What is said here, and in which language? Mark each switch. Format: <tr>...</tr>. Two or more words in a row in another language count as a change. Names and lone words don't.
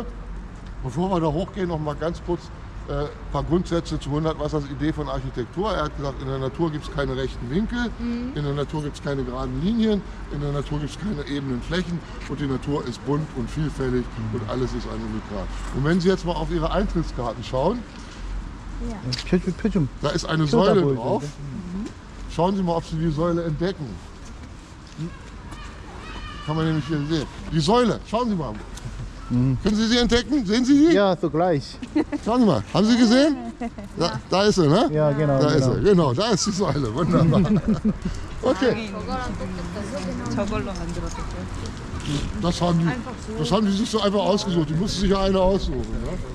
<de>Bevor wir da hochgehen, noch mal ganz kurz ein paar Grundsätze zu Hundertwassers Idee von Architektur. Er hat gesagt, in der Natur gibt es keine rechten Winkel, in der Natur gibt es keine geraden Linien, in der Natur gibt es keine ebenen Flächen und die Natur ist bunt und vielfältig und alles ist ein Unikat. Und wenn Sie jetzt mal auf Ihre Eintrittskarten schauen,</de> <ko>표 좀.</ko> <de>da ist eine Säule drauf. Schauen Sie mal, ob Sie die Säule entdecken. Kann man nämlich hier sehen. Die Säule, schauen Sie mal. Können Sie sie entdecken? Sehen Sie sie? Ja, so gleich. Schauen Sie mal. Haben Sie gesehen? Da ist sie, ne? Ja, genau. Da ist genau. sie, genau. Da ist die Säule. Wunderbar. Okay,</de> <ko>저걸로 만들었대요.</ko> <de>das haben die sich so einfach ausgesucht. Die mussten sich ja eine aussuchen. Ne?</de>